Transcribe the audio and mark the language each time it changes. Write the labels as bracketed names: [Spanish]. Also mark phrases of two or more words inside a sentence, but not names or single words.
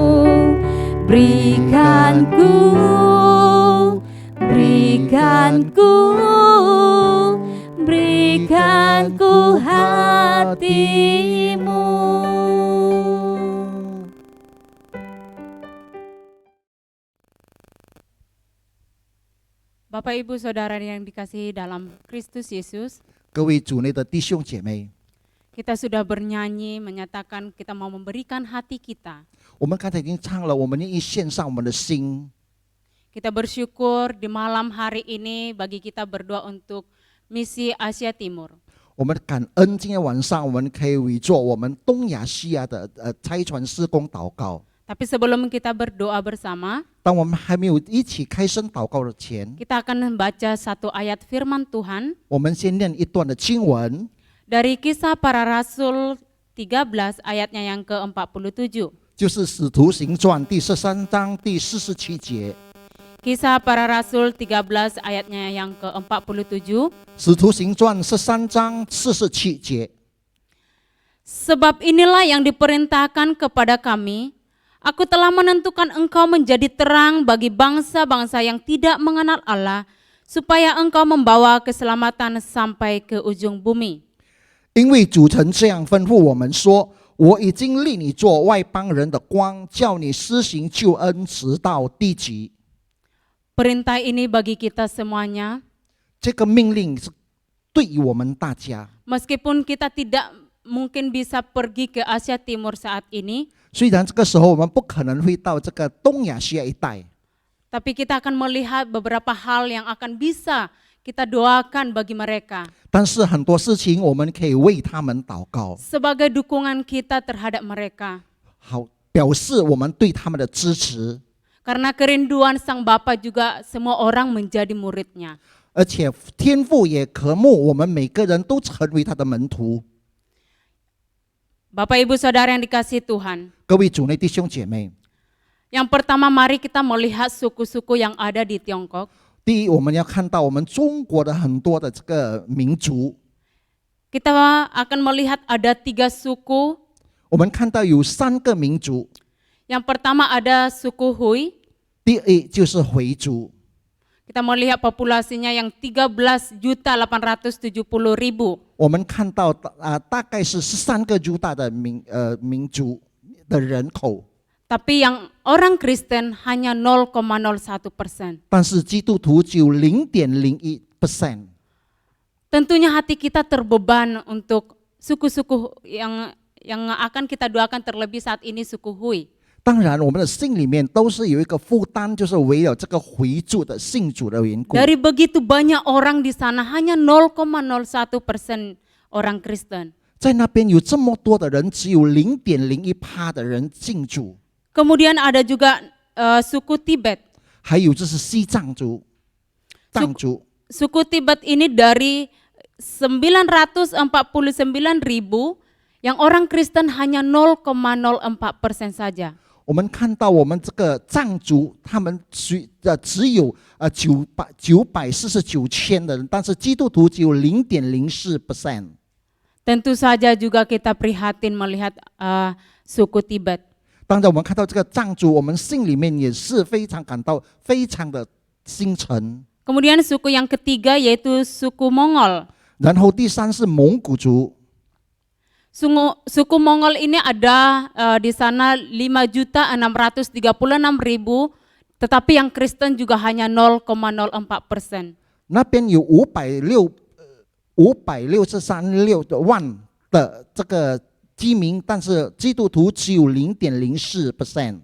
[Indonesian] Berikan ku hatimu. Bapak Ibu Saudara yang dikasihi dalam Kristus Yesus, [Chinese] 各位主内的弟兄姐妹， [Indonesian] kita sudah bernyanyi menyatakan kita mau memberikan hati kita. [Chinese] 我们刚才已经唱了，我们愿意献上我们的心。 [Indonesian] Kita bersyukur di malam hari ini bagi kita berdoa untuk misi Asia Timur. [Chinese] 我们感恩今天晚上我们可以为做我们东亚西亚的差传施工祷告。 [Indonesian] Tapi sebelum kita berdoa bersama, [Chinese] 当我们还没有一起开声祷告的前， [Indonesian] kita akan membaca satu ayat firman Tuhan [Chinese] 我们先念一段的经文， [Indonesian] dari Kisah Para Rasul 13 ayatnya yang ke-47. [Chinese] 就是《使徒行传》第13章第47节。 [Indonesian] Kisah Para Rasul 13 ayatnya yang ke-47. [Chinese] 《使徒行传》13章47节。 [Indonesian] Sebab inilah yang diperintahkan kepada kami, aku telah menentukan engkau menjadi terang bagi bangsa-bangsa yang tidak mengenal Allah, supaya engkau membawa keselamatan sampai ke ujung bumi. [Chinese] 因为主曾这样吩咐我们说：“我已经立你做外邦人的光，叫你施行救恩，直到地极。” [Indonesian] Perintah ini bagi kita semuanya, [Chinese] 这个命令是对于我们大家。 [Indonesian] meskipun kita tidak mungkin bisa pergi ke Asia Timur saat ini, [Chinese] 虽然这个时候我们不可能会到这个东亚西亚一带， [Indonesian] tapi kita akan melihat beberapa hal yang akan bisa kita doakan bagi mereka [Chinese] 但是很多事情我们可以为他们祷告， [Indonesian] sebagai dukungan kita terhadap mereka. [Chinese] 好表示我们对他们的支持。 [Indonesian] Karena kerinduan Sang Bapa juga semua orang menjadi muridnya. [Chinese] 而且天父也渴慕我们每个人都成为他的门徒。 [Indonesian] Bapak Ibu Saudara yang dikasihi Tuhan, [Chinese] 各位主内弟兄姐妹， [Indonesian] yang pertama mari kita melihat suku-suku yang ada di Tiongkok. [Chinese] 第一，我们要看到我们中国的很多的这个民族， [Indonesian] Kita akan melihat ada 3 suku. [Chinese] 我们看到有3个民族。 [Indonesian] Yang pertama ada suku Hui. [Chinese] 第一就是回族， [Indonesian] Kita melihat populasinya yang 13.870.000. [Chinese] 我们看到大概是13个犹大的民族的人口， [Indonesian] Tapi yang orang Kristen hanya 0,01%. [Chinese] 但是基督徒只有0.01%。 [Indonesian] Tentunya hati kita terbeban untuk suku-suku yang akan kita doakan, terlebih saat ini suku Hui. [Chinese] 当然，我们的心里面都是有一个负担，就是围绕这个回族的信主的缘故。 [Indonesian] Dari begitu banyak orang di sana, hanya 0,01% orang Kristen. [Chinese] 在那边有这么多的人，只有0.01%的人信主。 [Indonesian] Kemudian ada juga suku Tibet. [Chinese] 还有就是西藏族、藏族。 [Indonesian] Suku Tibet ini dari 949.000, yang orang Kristen hanya 0,04% saja. [Chinese] 我们看到我们这个藏族，他们只有949,000的人，但是基督徒只有0.04%。 [Indonesian] Tentu saja juga kita prihatin melihat suku Tibet. [Chinese] 当然，我们看到这个藏族，我们心里面也是非常感到非常的心沉。 [Indonesian] Kemudian suku yang ketiga yaitu suku Mongol. [Chinese] 然后第三是蒙古族。 [Indonesian] Suku Mongol ini ada di sana 5.636.000, tetapi yang Kristen juga hanya 0,04%. [Chinese] 那边有563万的这个居民，但是基督徒只有0.04%。